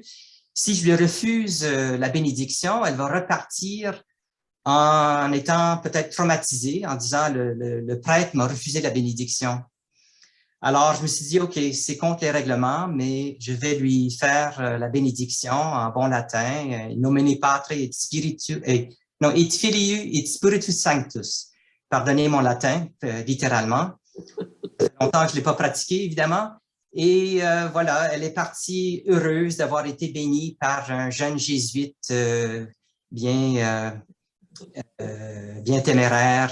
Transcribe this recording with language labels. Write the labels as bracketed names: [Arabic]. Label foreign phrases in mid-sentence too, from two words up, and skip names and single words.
[French] Si je lui refuse la bénédiction, elle va repartir en étant peut-être traumatisée, en disant le prêtre m'a refusé la bénédiction. Alors, je me suis dit, OK, c'est contre les règlements, mais je vais lui faire la bénédiction en bon latin, [Latin] in nomine Patre et Spiritus, non, et Filii et Spiritus Sanctus. [French] Pardonnez mon latin, littéralement. Ça fait longtemps que je ne l'ai pas pratiqué, évidemment. Et voilà, elle est partie heureuse d'avoir été bénie par un jeune jésuite bien téméraire.